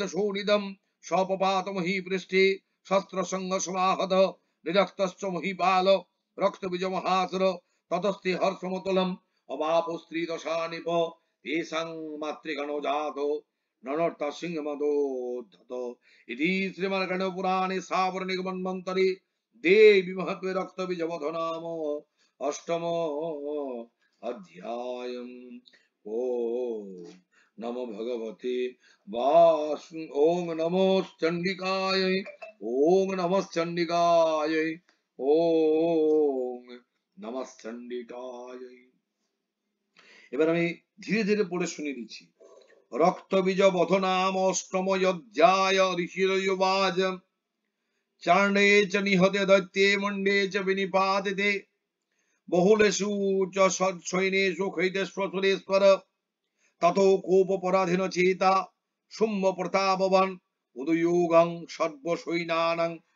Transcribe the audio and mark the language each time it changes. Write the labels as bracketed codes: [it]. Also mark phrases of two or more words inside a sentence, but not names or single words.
[sa] शोणितं स्वपपात महीपृष्ठे शस्त्रसंघसमाहत निरक्तश्च महीपाल रक्तबीज महासुर ततस्ते हर्षमतुलम् अवापो स्त्रीदशा निप तेषां मातृगणो जातो ननर्थ सिंहमदोद्धत इति श्रीमद्गणपुराणे सावर्णिकमन्वन्तरे देवी महत्त्वे रक्तबीजवध नाम अष्टमो अध्यायम्। ओम नमो भगवते ओम नमो चण्डिकाय ओम नमः चण्डिकाय ओम नमः चण्डिकाय। [bn] এবার আমি ধীরে ধীরে পড়ে শুনিয়ে দিচ্ছি। [sa] রক্তবীজ বধ নাম অষ্টম অধ্যায় ঋষিরয়ুবাজ চাণ্ডে চ নিহতে দৈত্যে মণ্ডে চ বিনিপাতিতে বহুলেষু চ সৈন্যেষু ক্ষৈতেশ্বরেশ্বর ততো কোপপরাধীন চেতা শুম্ভ প্রতাপবান উদয়োগং সর্বসৈন্যানাং